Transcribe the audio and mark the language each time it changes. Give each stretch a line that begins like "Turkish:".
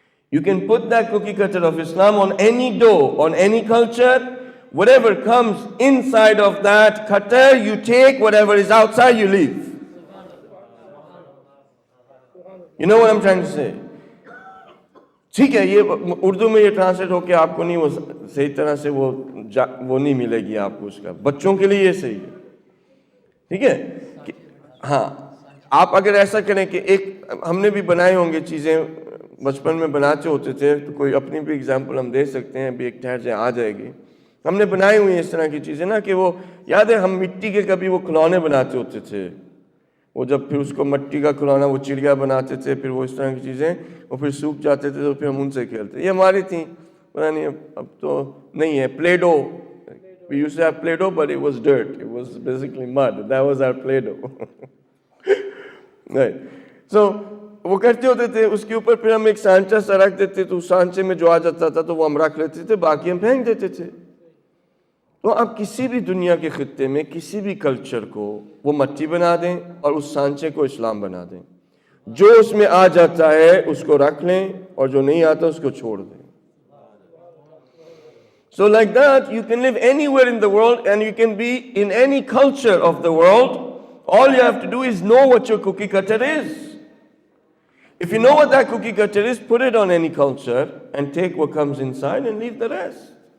English: You can put that cookie cutter of Islam on any dough, on any culture. Whatever comes inside of that cutter, you take. Whatever is outside, you leave. You know what I'm trying to say?
Urdu: ٹھیک ہے, یہ اردو میں یہ translate ہو کے آپ کو نہیں وہ صحیح طرح سے وہ نہیں ملے گی آپ کو اس کا. بچوں کے لیے یہ صحیح ہے, ٹھیک ہے. ہاں, آپ اگر ایسا کریں کہ ایک ہم نے بھی بنائے ہوں گے چیزیں, بچپن میں بناتے ہوتے تھے, تو کوئی اپنی بھی اگزامپل ہم دے سکتے ہیں, ابھی ایک ٹھہر جائے آ جائے گی. ہم نے بنائی ہوئی اس طرح کی چیزیں نا, کہ وہ یاد ہے ہم مٹی کے کبھی وہ کھلونے بناتے ہوتے تھے, وہ جب پھر اس کو مٹی کا کھلونا وہ چڑیا بناتے تھے, پھر وہ اس طرح کی چیزیں, وہ پھر سوکھ جاتے تھے تو پھر ہم ان سے کھیلتے. یہ ہماری تھیں, پتہ نہیں اب تو نہیں ہے.
English: Play Doh, we used to have Play-Doh, but it was dirt. It was basically mud. That was our Play-Doh. Right. So
Urdu: وہ کرتے ہوتے تھے, اس کے اوپر پھر ہم ایک سانچہ سا رکھ دیتے, تو اس سانچے میں جو آ جاتا تھا تو وہ ہم رکھ لیتے تھے, باقی ہم پھینک دیتے تھے. تو آپ کسی بھی دنیا کے خطے میں کسی بھی کلچر کو وہ مٹی بنا دیں اور اس سانچے کو اسلام بنا دیں. جو اس میں آ جاتا ہے اس کو رکھ لیں, اور جو نہیں آتا اس کو چھوڑ دیں.
English: So like that, you can live anywhere in the world and you can be in any culture of the world. All you have to do is know what your cookie cutter is. If you know what that cookie cutter is, put it on any culture and take what comes inside and leave the rest.